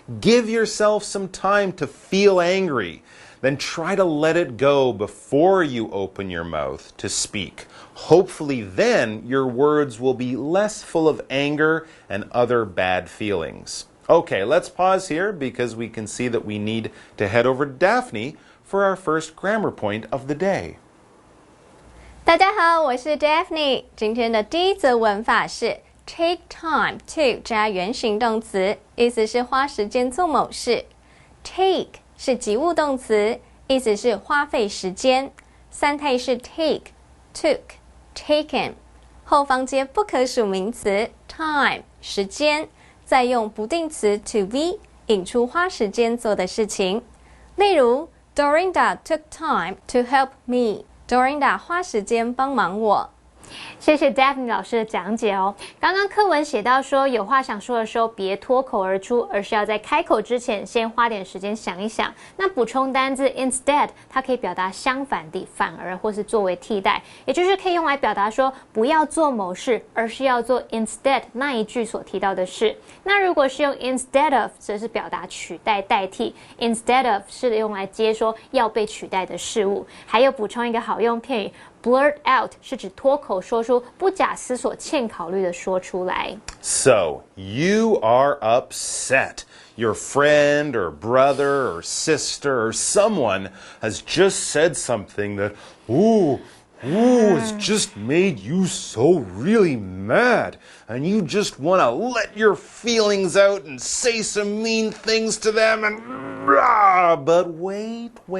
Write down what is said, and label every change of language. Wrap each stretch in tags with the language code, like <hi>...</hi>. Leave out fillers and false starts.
<en>Give yourself some time to feel angry. Then try to let it go before you open your mouth to speak. Hopefully then your words will be less full of anger and other bad feelings. Okay, let's pause here because we can see that we need to head over to Daphne for our first grammar point of the day.</en> <zh>大家好，我是 Daphne。今天的第一则文法是 take time to 加原形动词，意思是花时间做某事。 take 是及物动词，意思是花费时间。三态是 take、took、taken， 后方接不可数名词 time 时间，再用不定词 to be 引出花时间做的事情。例如</zh> <en>Dorinda took time to help me。Dorinda</en> <zh>花时间帮忙我。谢谢 Daphne 老师的讲解哦。刚刚课文写到说，有话想说的时候，别脱口而出，而是要在开口之前先花点时间想一想。那补充单字 instead， 它可以表达相反的、反而或是作为替代，也就是可以用来表达说不要做某事，而是要做 instead 那一句所提到的事。那如果是用 instead of， 则是表达取代、代替。 instead of 是用来接说要被取代的事物。还有补充一个好用片语。Blurt out 是指脱口说出，不假思索、欠考虑的说出来。</zh> <en>So, you are upset. Your friend or brother or sister or someone has just said something that, it's just made you so really mad. And you just want to let your feelings out and say some mean things to them and... But wait.</en>